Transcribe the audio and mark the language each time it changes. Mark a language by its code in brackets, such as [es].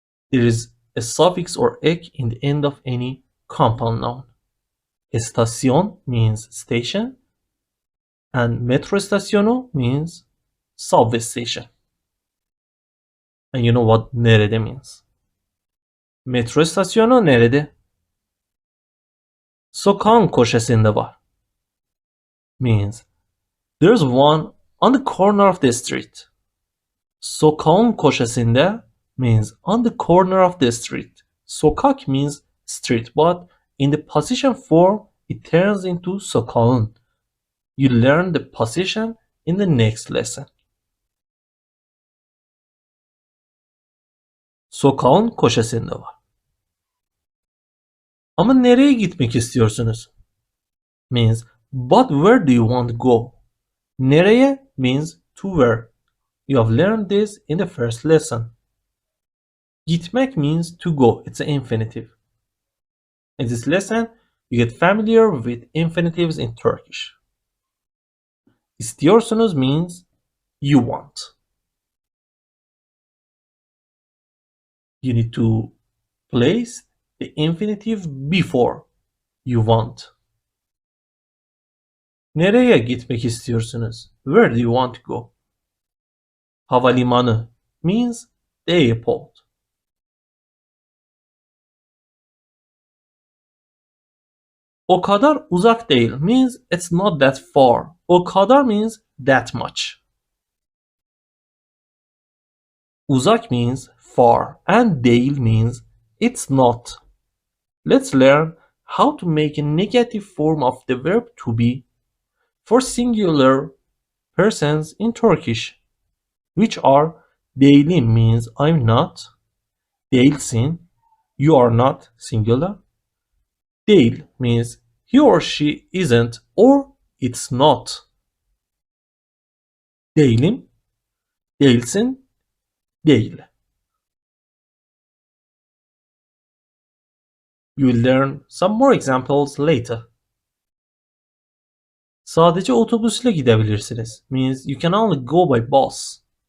[en] There is a suffix or ek in the end of any compound noun. Estación means station, and [tr] metro istasyonu [en] means subway station. And you know what nerede means. [tr] Metro istasyonu nerede? Sokağın köşesinde var. [en] Means there's one on the corner of the street. [tr] Sokağın köşesinde [en] means on the corner of the street. Sokak means street, but in the position form it turns into sokağın. You learn the position in the next lesson. [tr] Sokağın köşesinde var. Ama nereye gitmek istiyorsunuz? [en] Means but where do you want to go? Nereye means to where. You have learned this in the first lesson. Gitmek means to go. It's an infinitive. In this lesson, you get familiar with infinitives in Turkish. İstiyorsunuz means you want. You need to place the infinitive before you want. [tr] Nereye gitmek istiyorsunuz? [en] Where do you want to go? Havalimanı means the airport. [tr] O kadar uzak değil [en] means it's not that far. [tr] O kadar [en] means that much. Uzak means far and değil means it's not. Let's learn how to make a negative form of the verb to be for singular persons in Turkish, which are değilim means I'm not, değilsin, you are not singular, değil means he or she isn't or it's not. [tr] Değilim, değilsin, değil. [en] You will learn some more examples later. [tr] Sadece otobüsle gidebilirsiniz [en] means you can only go by bus.